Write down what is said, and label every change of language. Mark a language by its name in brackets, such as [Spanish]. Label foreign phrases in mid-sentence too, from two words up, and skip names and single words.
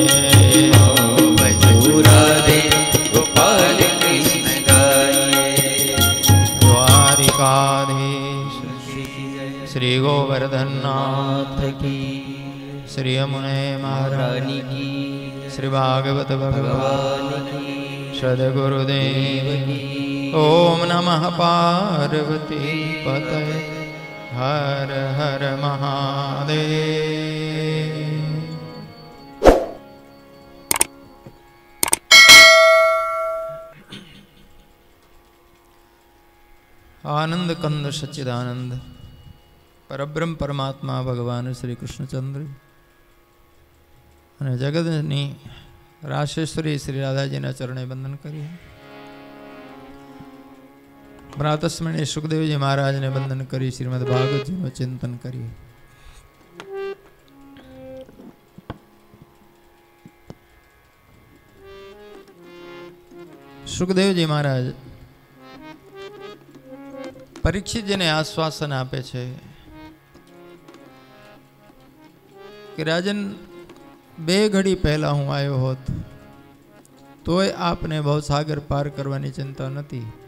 [Hindi] भजो राधे गोपाल कृष्ण गाइए। द्वारिकाधीश श्री गोवर्धन नाथ नाथ की श्री यमुने महाराज रानी की श्री भागवत भगवान भगवान की सद्गुरुदेव की। [Sanskrit] ओम नमः पार्वती पतये हर हर महादेव। [Gujarati] આનંદ કંદ સચ્ચિદાનંદ પરબ્રહ્મ પરમાત્મા ભગવાન શ્રી કૃષ્ણચંદ્ર અને જગતની રાશેશ્વરી શ્રી રાધાજીના ચરણે વંદન કરીએ। પ્રાતસ્મરણીય સુખદેવજી મહારાજને વંદન કરી શ્રીમદ ભાગવતજીનું ચિંતન કરીએ। સુખદેવજી મહારાજ પરીક્ષિતજીને આશ્વાસન આપે છે કે રાજન બે ઘડી પહેલા હું આવ્યો હોત તોય આપને ભવસાગર પાર કરવાની ચિંતા નથી।